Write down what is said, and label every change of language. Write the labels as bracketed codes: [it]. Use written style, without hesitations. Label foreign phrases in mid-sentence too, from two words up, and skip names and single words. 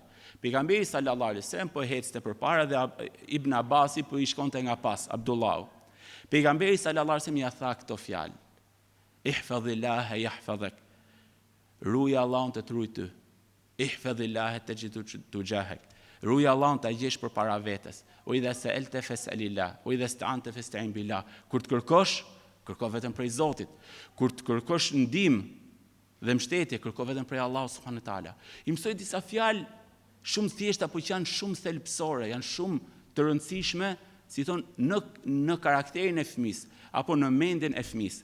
[sq] Pejgamberi [ar] صلى الله عليه وسلم [sq] po ecste përpara dhe Ibn Abasi po i shkonte nga pas Abdullahu. Pejgamberi [ar] صلى الله عليه وسلم [sq] ia tha këto fjalë: [ar] احفظ الله يحفظك. [sq] Ruaj Allahun të ruaj ty. [ar] احفظ الله تجده تجاهك. [sq] Ruaj Allahun ta gjesh përpara vetes. [ar] وإذا سألت فاسأل الله وإذا استعنت فاستعن بالله. [sq] Kur të kërkosh, kërko vetëm prej Zotit. Kur të kërkosh ndihmë dhe mbështetje, kërko vetëm prej Allahut [ar] سبحانه وتعالى. [sq] I mësoj disa fjalë shumë thjeshta, por që janë shumë thelbësore, janë shumë të rëndësishme, si thonë në karakterin e fëmisë apo në mendjen e fëmisë.